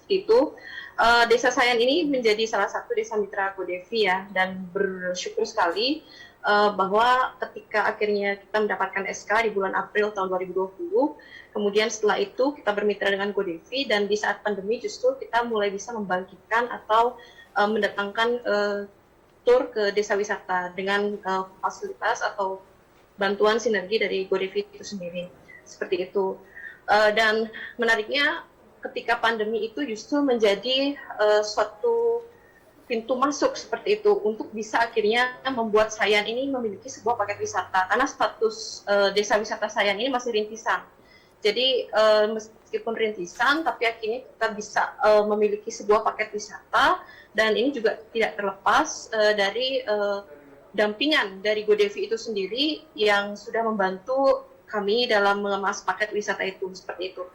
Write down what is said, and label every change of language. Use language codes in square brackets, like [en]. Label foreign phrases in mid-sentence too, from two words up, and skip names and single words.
[id] Itu Desa Sayan ini menjadi salah satu desa mitra GoDevi ya, dan bersyukur sekali bahwa ketika akhirnya kita mendapatkan SK di bulan April tahun 2020, kemudian setelah itu kita bermitra dengan GoDevi, dan di saat pandemi justru kita mulai bisa membangkitkan atau mendatangkan tur ke desa wisata dengan fasilitas atau bantuan sinergi dari GoDevi itu sendiri, seperti itu. Dan menariknya ketika pandemi itu justru menjadi suatu pintu masuk seperti itu untuk bisa akhirnya membuat Sayan ini memiliki sebuah paket wisata, karena status desa wisata Sayan ini masih rintisan. Jadi meskipun rintisan, tapi akhirnya kita bisa memiliki sebuah paket wisata, dan ini juga tidak terlepas dari dampingan dari GoDevi itu sendiri yang sudah membantu kami dalam mengemas paket wisata itu, seperti itu.